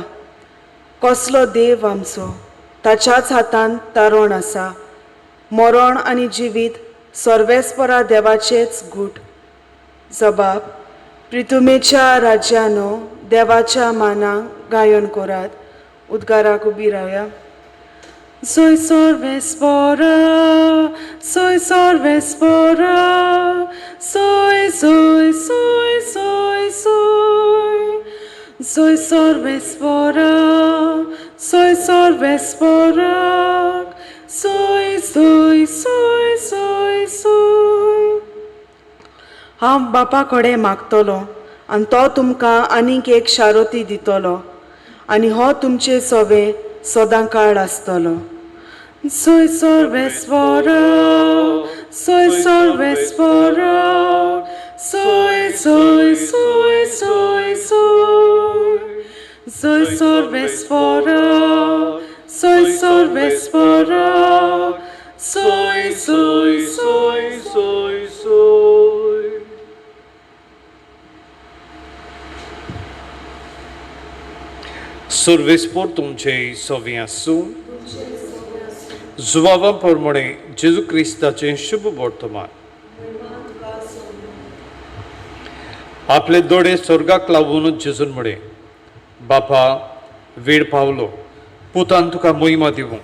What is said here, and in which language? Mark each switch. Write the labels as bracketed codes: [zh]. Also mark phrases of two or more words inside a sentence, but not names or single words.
[kok] कसलो देव आमचो, ताच्याच हातान तारण आसा. मरण आनी जिवीत सर्वेस्परा देवाचेच गूट. जबाब, प्रितुमेच्या राज्यानो देवाच्या मानाक गायन करात. उद्गाराक उबी रावया. Soy sorvespora, soy sorvespora, soy, soy, soy, soy, soy. Soy sorvespora, soy sorvesporak, soy, soy, soy, soy, soy. हांव बापा कडेन मागतलो आनी तो तुमकां आनीक एक शारोती दितलो आनी हो तुमचे सोवे सदां काळ आसतलो. Soy sorvesporak, soy sorvesporak, soy, soy, soy, soy, soy. Soy sorvesporak, soy sorvesporak, soy, soy, soy, soy, soy. सर्वेस्पोर तुमचे सोवी आसूं. जुवावा प्रमाणे जेजू क्रिस्ताचे शुभ वर्तमान. आपले दोळे स्वर्गाक लावून जेजून म्हणे, बापा वेळ पावलो, पुतान तुका मोहिमा दिवंक.